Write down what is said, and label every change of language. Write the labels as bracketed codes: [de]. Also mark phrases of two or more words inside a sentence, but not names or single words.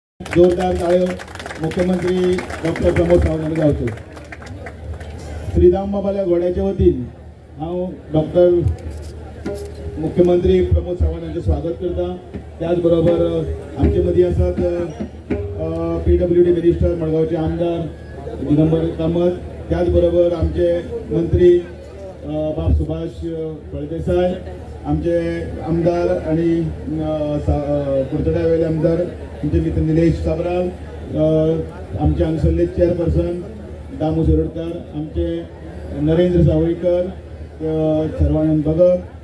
[kok] जोरदार टाळ्यो मुख्यमंत्री डॉक्टर प्रमोद सावंत यांनी गावच्यो. श्रीराम बाबाल्या घोड्याच्या वतीन हांव डॉक्टर मुख्यमंत्री प्रमोद सावंत यांचे स्वागत करता. त्याचबरोबर आमचे मदीं आसात [en] PWD minister [kok] मडगांवचे आमदार दिगंबर कामत, त्याचबरोबर आमचे मंत्री बाब सुभाष फळदेसाय, आमचे आमदार आणि कुर्तड्या वेले आमदार आमचे मित्र निलेश काबराल, आमचे हांगसरले चेअरपर्सन दामू शिरोडकर, आमचे नरेंद्र सावयकर, सर्वानंद भगत,